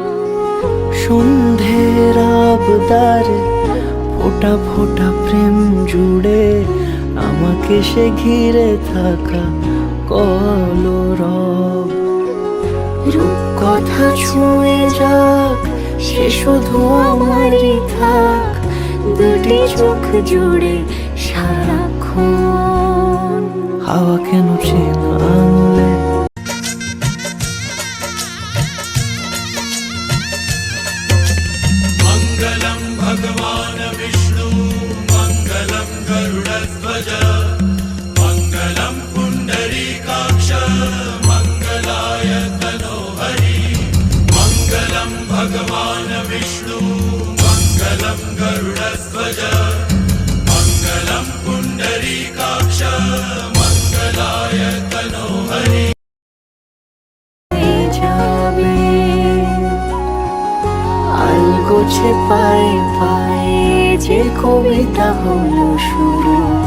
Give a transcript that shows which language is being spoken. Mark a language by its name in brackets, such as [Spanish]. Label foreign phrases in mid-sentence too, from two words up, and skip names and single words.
[Bangla] সন্ধ্যের আবদারে ফোটা ফোটা প্রেম জুড়ে, আমাকে সে ঘিরে থাকা কলরব। রূপকথা ছুঁয়ে যাক, সে শুধু আমারই থাক, দুটি চোখ জুড়ে সারাক্ষণ। হাওয়া কেন চেনা আঙুলে, [Sanskrit] मङ्गलं भगवान् विष्णु मङ्गलं गरुडध्वज मङ्गलं पुण्डरीकाक्ष मङ्गलाय तनोहरि। मङ्गलं भगवान् विष्णु मङ्गलं गरुडध्वज मङ्गलं पुण्डरीकाक्ष मङ्गलाय तनोहरि। [Bangla] হয়ে যাবে। আলগোছে পায়ে পায়ে যে কবিতা হলো শুরু,